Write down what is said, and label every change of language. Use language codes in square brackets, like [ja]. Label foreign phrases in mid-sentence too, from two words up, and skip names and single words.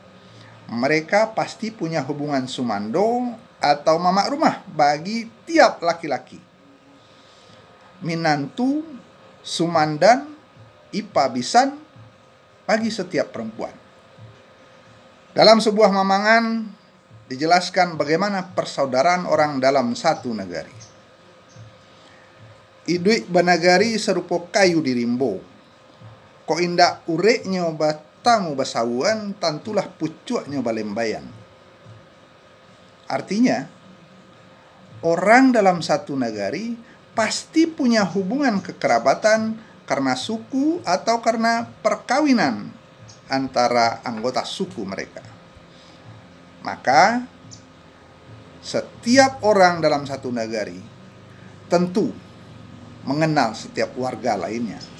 [id] Mereka pasti punya hubungan sumando atau mamak rumah bagi tiap laki-laki. Minantu, sumandan, ipabisan bagi setiap perempuan. Dalam sebuah mamangan dijelaskan bagaimana persaudaraan orang dalam satu negari. [min] Idui banagari serupo kayu di rimbo. Ko indak ureknya batamu basauan, tantulah pucuknya balembayan. [id] Artinya, orang dalam satu negari pasti punya hubungan kekerabatan karena suku atau karena perkawinan antara anggota suku mereka. Maka, setiap orang dalam satu negari tentu mengenal setiap warga lainnya.